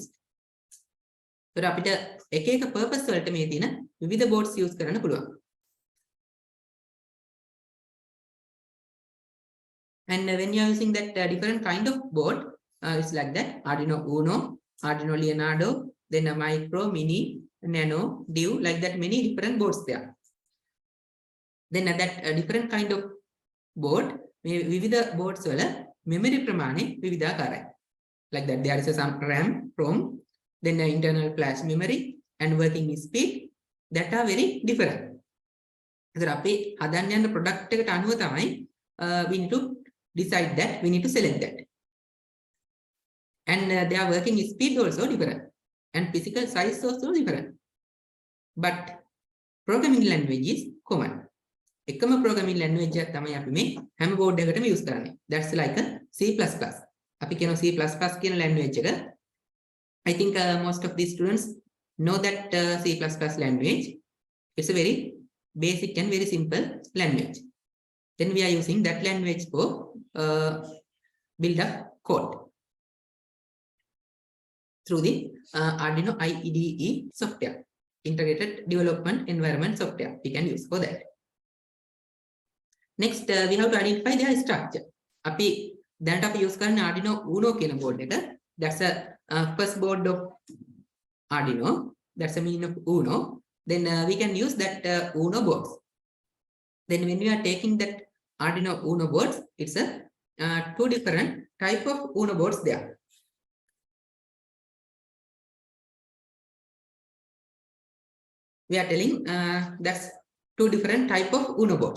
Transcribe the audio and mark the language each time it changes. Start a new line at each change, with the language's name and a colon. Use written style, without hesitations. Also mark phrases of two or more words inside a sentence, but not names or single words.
Sinhala: So අපිට එක එක purpose වලට මේ තියෙන විවිධ
English: boards use
Sinhala: කරන්න පුළුවන්.
English: And when you are using that different kind of board, it's like that Arduino Uno, Arduino Leonardo, then a Micro, Mini, Nano, Div, like that many different boards there. Then that different kind of board,
Sinhala: විවිධ boards වල memory ප්‍රමාණය විවිධාකාරයි.
English: Like that there is some RAM, ROM, then internal flash memory and working speed that are very different. So
Sinhala: අපි හදන්න යන product එකට අනුව තමයි
English: we need to decide that, we need to select that. And their working speed also different and physical size also different. But programming language is common.
Sinhala: එකම
English: programming language
Sinhala: එක තමයි අපි මේ හැම board එකකටම use කරන්නේ.
English: That's like a C++.
Sinhala: අපි කියන C++ කියන language එක.
English: I think most of these students know that C++ language. It's a very basic and very simple language. Then we are using that language for build up code through the Arduino IDE software, integrated development environment software we can use for that. Next we have to identify their structure.
Sinhala: අපි දැනට අපි use කරන Arduino Uno කියන board එක.
English: That's a first board of Arduino. That's a meaning of Uno. Then we can use that Uno boards. Then when we are taking that Arduino Uno boards, it's a two different type of Uno boards there. We are telling that's two different type of Uno boards.